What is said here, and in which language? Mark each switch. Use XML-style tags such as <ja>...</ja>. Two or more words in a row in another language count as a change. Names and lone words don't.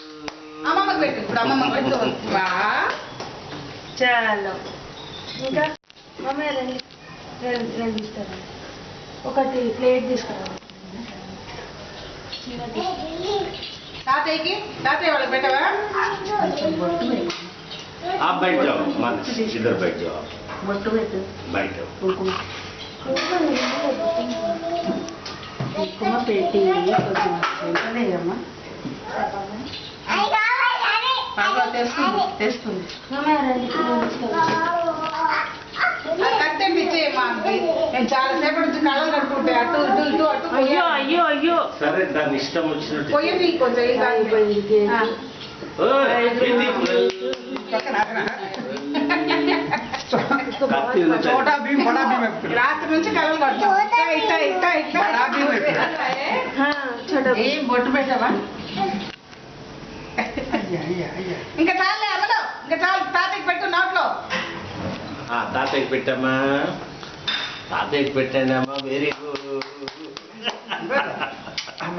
<te>అమ్మమ్మకి పెట్టు. ఇప్పుడు అమ్మమ్మకి పెట్టు. చాలు. ఇంకా మమ్మీ రండి, నేను తీస్తాను. ఒకటి ప్లేట్ తీసుకురా. తాతయ్య వాళ్ళకి పెట్టవా?</te> <hi>आप बैठ जाओ, मन इधर बैठ जाओ.</hi> <te>బొట్టు పెట్టు.</te> <hi>बैठो.</hi> <te>కుంకుమ పెట్టి కొంచెం లేదమ్మా. తెస్తుంది. మమ్మీ రండి. కట్టండి ఇచ్చేయమ్మా. నేను చాలా సేపటి నుంచి కళ్ళలు కట్టుకుంటే అటు ఇటు ఇటు అటు. అయ్యో అయ్యో అయ్యో. సరే దాని ఇష్టం వచ్చినట్టు. పోయింది కొంచెం</te> <hi>छोटा भीम बड़ा भीम है.</hi> <te>రాత్రి నుంచి కళ్ళలు కట్టుకుంటా</te> <hi>बड़ा भीम है.</hi> <te>బొట్టు పెట్టావా? ఇంకా చాలే అమ్మలో. ఇంకా చాలు. తాతయ్యకి పెట్టు నోట్లో. తాతయ్యకి పెట్టమ్మా. తాతయ్యకి పెట్టండి అమ్మా.</te> <en>very good.</en> <te>అమ్మా</te>